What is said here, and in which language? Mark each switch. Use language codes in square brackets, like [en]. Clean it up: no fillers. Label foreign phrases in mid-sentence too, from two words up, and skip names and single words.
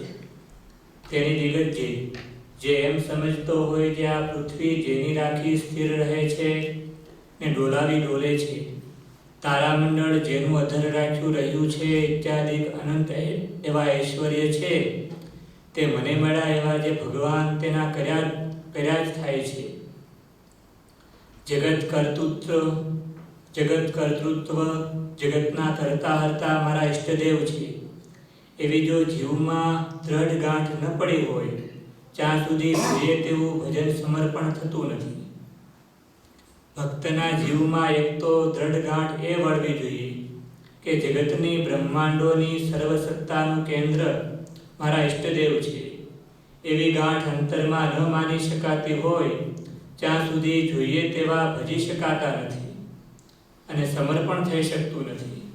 [gu] તેની દિગ્ગજ જે એમ સમજતો હોય જે આ પૃથ્વી જેની રાખી સ્થિર રહે છે ને ડોલાવી ડોલે છે, તારામંડળ જેનું અધર રાખ્યું રહ્યું છે ઇત્યાદિ અનંત એવા ઐશ્વર્ય છે તે મને મળ્યા એવા જે ભગવાન તેના કર્યા જ થાય છે। જગત કર્તૃત્વ જગતના કરતા હરતા મારા ઇષ્ટદેવ છે એવી જો જીવમાં દૃઢ ગાંઠ ન પડી હોય ત્યાં સુધી જોઈએ તેવું ભજન સમર્પણ થતું નથી। ભક્તના જીવમાં એક તો દૃઢ ગાંઠ એ વળવી જોઈએ કે જગતની બ્રહ્માંડોની સર્વસત્તાનું કેન્દ્ર મારા ઇષ્ટદેવ છે એવી ગાંઠ અંતરમાં ન માની શકાતી હોય ત્યાં સુધી જોઈએ તેવા ભજી શકાતા નથી અને સમર્પણ થઈ શકતું નથી।